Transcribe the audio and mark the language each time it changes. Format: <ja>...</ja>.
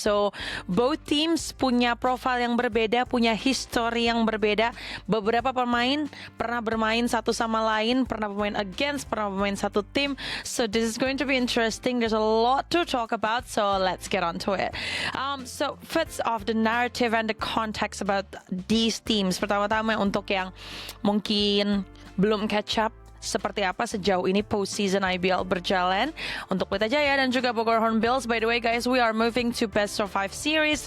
<en>So both teams</en> <id>punya profil yang berbeda, punya history yang berbeda. Beberapa pemain pernah bermain satu sama lain, pernah bermain against, pernah bermain satu tim.</id> <en>So this is going to be interesting. There's a lot to talk about, so let's get on to it. So first off, the narrative and the context about these teams.</en> <id>Pertama-tama untuk yang mungkin belum catch up, seperti apa sejauh ini postseason IBL berjalan untuk Pelita Jaya dan juga Bogor Hornbills.</id> <en>By the way, guys, we are moving to best of 5 series.</en>